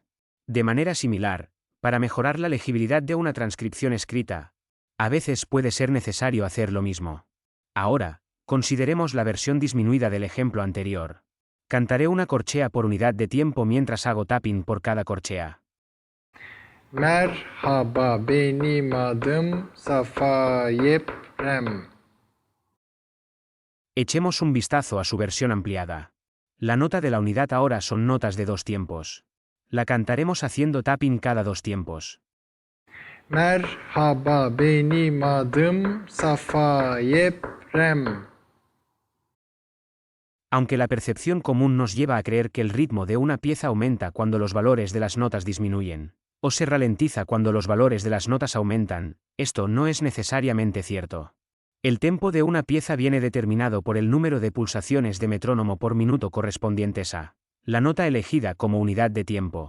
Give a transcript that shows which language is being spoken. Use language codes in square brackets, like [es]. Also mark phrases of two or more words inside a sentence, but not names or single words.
[es] De manera similar, para mejorar la legibilidad de una transcripción escrita, a veces puede ser necesario hacer lo mismo. Ahora, consideremos la versión disminuida del ejemplo anterior. Cantaré una corchea por unidad de tiempo mientras hago tapping por cada corchea. [tr] Merhaba, benim adım Safa Yeprem. [es] Echemos un vistazo a su versión ampliada. La nota de la unidad ahora son notas de 2 tiempos. La cantaremos haciendo tapping cada 2 tiempos. [tr] Merhaba, benim adım Safa Yeprem. [es] Aunque la percepción común nos lleva a creer que el ritmo de una pieza aumenta cuando los valores de las notas disminuyen, o se ralentiza cuando los valores de las notas aumentan, esto no es necesariamente cierto. El tempo de una pieza viene determinado por el número de pulsaciones de metrónomo por minuto correspondientes a la nota elegida como unidad de tiempo.